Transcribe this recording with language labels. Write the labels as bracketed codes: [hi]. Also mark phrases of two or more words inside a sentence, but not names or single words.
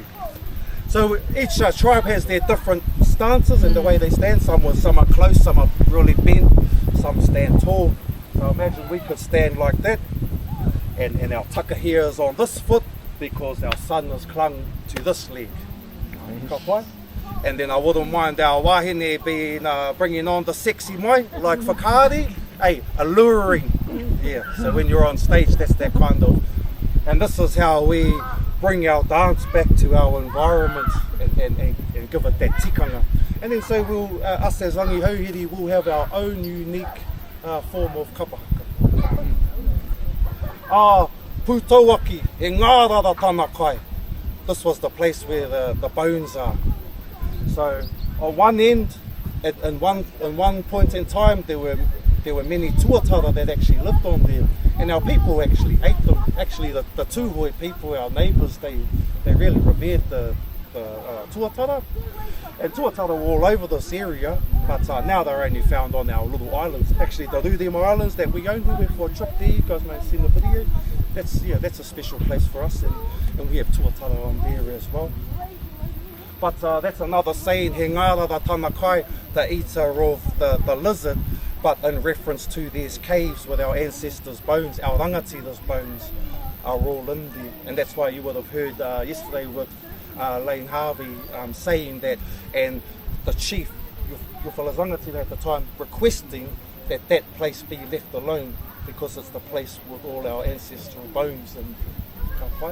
[en] So each tribe has their different stances and the way they stand. Some are close, some are really bent, some stand tall. So imagine we could stand like that, and our takahia is on this foot because our sun is clung to this leg. [mi] Ka pai? [en] And then I wouldn't mind our wahine being bringing on the sexy mai, like whakaari, alluring. Yeah, so when you're on stage, that's that kind of. And this is how we bring our dance back to our environment and give it that tikanga. And then so we'll, us as Rangihouhiri will have our own unique form of kapahaka. [mi] Pūtauaki, he ngārara tana kai. [en] This was the place where the bones are. So on one end, in one point in time, there were many tuatara that actually lived on there, and our people actually ate them. Actually, the Tūhoi people, our neighbours, they really revered the tuatara. And tuatara were all over this area, but now they're only found on our little islands. Actually, the Rūrema Islands that we own, we went for a trip there. You guys may have seen the video. That's a special place for us, and we have tuatara on there as well. But that's another saying, [mi] he ngārara tana kai, [en] the eater of the lizard, but in reference to these caves with our ancestors' bones, our rangatira's bones are all in there. And that's why you would have heard yesterday with Lane Harvey saying that, and the chief, your fellas rangatira at the time, requesting that place be left alone because it's the place with all our ancestral bones and kai.